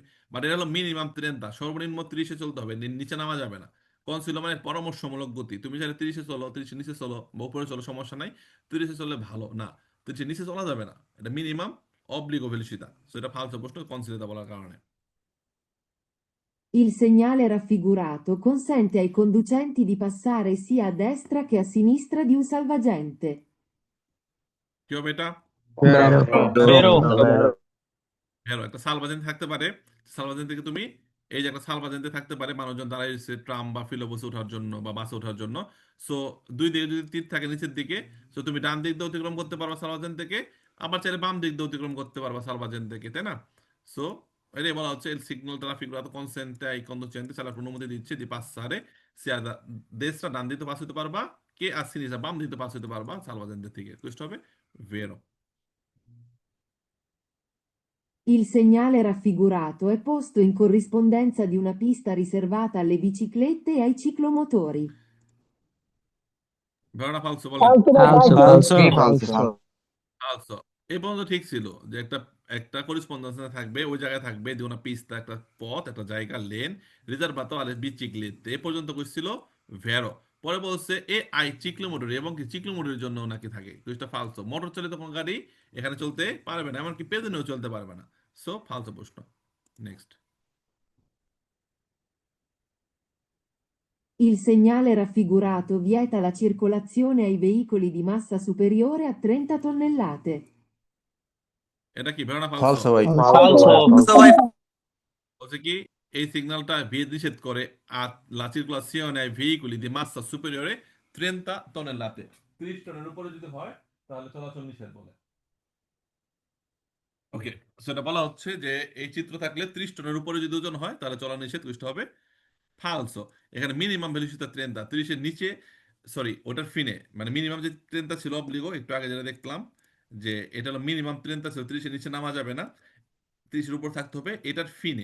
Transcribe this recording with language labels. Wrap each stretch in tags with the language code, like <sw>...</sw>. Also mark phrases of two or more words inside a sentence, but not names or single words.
<bn>বাট এটা হলো মিনিমাম 30, সর্বনিম্ন 30-এ চলতে হবে, নিচে নামা যাবে না। কনসিলো মানে পরামর্শমূলক গতি। তুমি চাইলে 30-এ চলো, 30-এর নিচে চলো বা উপরে চলো, সমস্যা নাই। 30-এ চললে ভালো না, 30-এর নিচে চলা যাবে না, এটা মিনিমাম অব্লিগো ভেলোসিটি। সো এটা ফালতু প্রশ্ন কনসিলোতে বলার কারণে।</bn> <it>Il segnale raffigurato consente ai conducenti di passare sia a destra che a sinistra di un salvagente.</it> <bn>কি হবে এটা?</bn> <it>Vero. Vero. Vero.</it> <bn>হ্যাঁ, একটা সালভাজেন্ট থাকতে পারে। সালভাজেন্ট থেকে তুমি এই যে একটা সালভাজেন্টে থাকতে পারে, মানুষজন দাঁড়াইছে ট্রাম বা ফিলোবাসে ওঠার জন্য বা বাসে ওঠার জন্য। সো দুই দিকে যদি তীর থাকে নিচের দিকে, সো তুমি ডান দিক দিয়ে অতিক্রম করতে পারবা সালভাজেন্ট থেকে, আবার চাইলে বাম দিক দিয়ে অতিক্রম করতে পারবা সালভাজেন্ট থেকে, তাই না? সো এটাই বলা হচ্ছে,</bn> <it>il signal trafficato consente ai conducenti se la</it> <bn>অনুমতি দিচ্ছে</bn> <it>di passare sia da destra,</it> <bn>ডান দিকে পাস হতে পারবা, কে আর sinistra, বাম দিকে পাস হতে পারবা সালভাজেন্টের থেকে। কোয়েশ্চন হবে ভেরো।</bn> <it>Il segnale raffigurato è posto in corrispondenza di una pista riservata alle biciclette e ai ciclomotori. vero o falso</it> <bn>বলেন।</bn> <it>Falso. Falso. Falso. Falso.</it> <bn>আচ্ছা, এই পর্যন্ত ঠিক ছিল যে একটা একটা করেসপন্ডেন্স থাকবে, ওই জায়গায় থাকবে যে কোনো পিস্তা, একটা পথ, একটা জায়গা, লেন, রিজার্ভাতো আর বিচিক্লেতে। এ পর্যন্ত কইছিল ভেরো। পরে বলছে</bn> <it>e ai ciclomotori,</it> <bn>এবং কি চিক্লোমোটরের জন্য নাকি থাকে, কুইজটা ফালসো। মোটর চালিত কোনো গাড়ি এখানে চলতে পারবে না, এমনকি পেদনেও চলতে পারবে না। সো ফালসো প্রশ্ন। নেক্সট।</bn> <it>Il segnale raffigurato vieta la circolazione ai veicoli di massa superiore a 30 tonnellate.</it> <bn>এটা কি</bn> <it>vero o falso? Falso ভাই। Falso.</it> <bn>বলছে কি এই সিগন্যালটা ভেদ নিষেধ করে</bn> <it>a la circolazione ai veicoli di massa superiore 30 tonnellate,</it> <bn>30 টনের উপরে যদি হয় তাহলে চলাচল নিষেধ বলে। ওকে, সেটা বলা হচ্ছে যে এই চিত্র থাকলে 30 টনের উপরে যদি ওজন হয় তাহলে চলা নিষেধ, কুইজটা হবে ফালসো। এখানে মিনিমাম ভ্যালুসিটা 30, 30-এর নিচে, সরি ওটার ফিনে, মানে মিনিমাম যে 30 ছিল অব্লিগো, একটু আগে যেটা দেখলাম যে এটা হলো মিনিমাম 30 ছিল, 30-এর নিচে নামা যাবে না, 30-এর উপর থাকতে হবে এটার ফিনে।</bn>